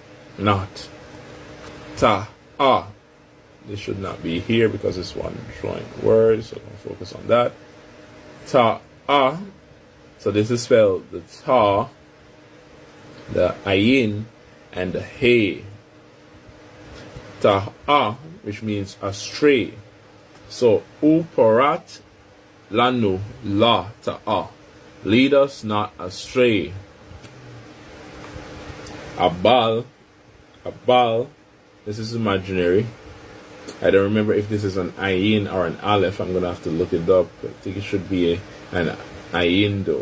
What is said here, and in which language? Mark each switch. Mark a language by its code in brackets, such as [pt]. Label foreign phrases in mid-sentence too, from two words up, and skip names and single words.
[en] Ta, this should not be here because it's one drawing words, so I'll focus on that. Ta, so this is spelled the ta, the ayin, and the hey. Ta'a, which means astray. So [he] ופרת לנו לא תעה, [en] lead us not astray. Abal, this is imaginary. I don't remember if this is an ayin or an aleph. I'm gonna have to look it up. I think it should be an ayin though.